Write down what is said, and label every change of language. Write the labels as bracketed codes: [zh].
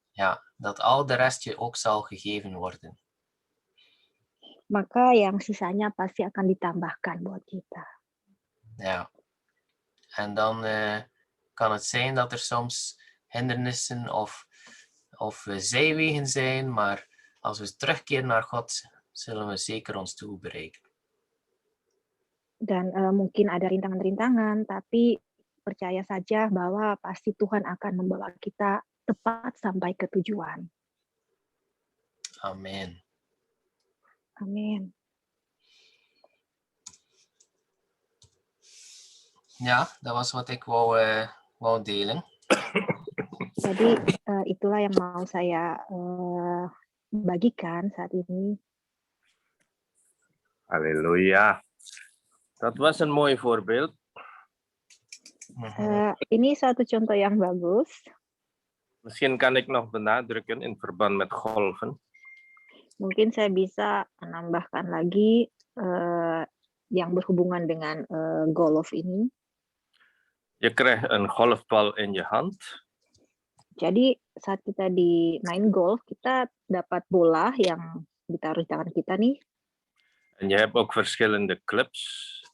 [nl] Ja, dat al de rest je ook zal gegeven worden. [id] maka yang sisanya pasti akan ditambahkan buat kita. [nl] Ja. En dan kan het zijn dat er soms hindernissen of zijwegen zijn, maar als we terugkeren naar God, zullen we zeker ons doel bereiken. [id] Dan mungkin ada rintangan-rintangan, tapi percaya saja bahwa pasti Tuhan akan membawa kita tepat sampai ke tujuan. Amen. Amin. [nl] Ja, dat was wat ik wou delen. [id] Jadi itulah yang mau saya bagikan saat ini. Halleluja. [nl] Dat was een mooi voorbeeld. [id] Ini satu contoh yang bagus. [nl] Misschien kan ik nog benadrukken in verband met golven. [id] Mungkin saya bisa menambahkan lagi yang berhubungan dengan golf ini. [nl] Je krijgt een golfbal in je hand. [id] Jadi saat kita main golf, kita dapat bola yang ditaruh di tangan kita nih. [nl] En je hebt ook verschillende clubs.